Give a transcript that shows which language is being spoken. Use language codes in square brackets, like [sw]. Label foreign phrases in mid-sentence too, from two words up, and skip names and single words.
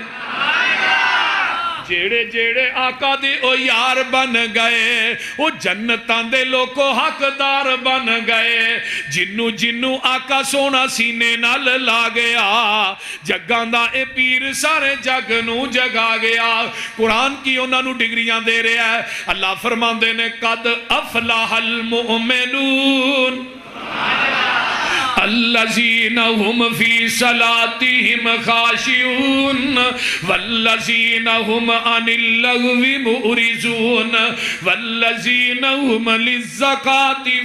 [pa] جیڑے جیڑے آقا دے او یار بن گئے او جنتاں دے لوکو حقدار بن گئے جنو جنو آقا سونا سینے نال لا گیا جگاں دا اے پیر سارے جگ نو جگا گیا قرآن کی انہاں نو ڈگریاں دے رہے ہیں اللہ فرماندے نے [ar] قد افلح المؤمنون الذین هم فی صلاتهم خاشعون والذین هم عن اللغو معرضون والذین هم للزکاة